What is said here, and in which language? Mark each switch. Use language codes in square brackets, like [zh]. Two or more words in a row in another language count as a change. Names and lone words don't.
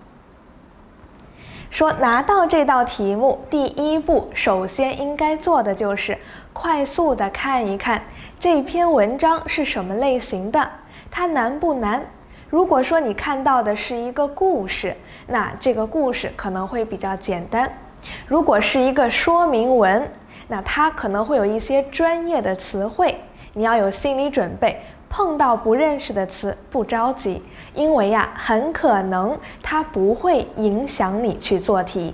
[zh] 說拿到這道題目，第一步首先應該做的就是快速的看一看這篇文章是什麼類型的，它難不難？如果說你看到的是一個故事，那這個故事可能會比較簡單。如果是一個說明文，那它可能會有一些專業的詞彙，你要有心理準備。碰到不認識的詞不着急，因為很可能它不會影響你去做題。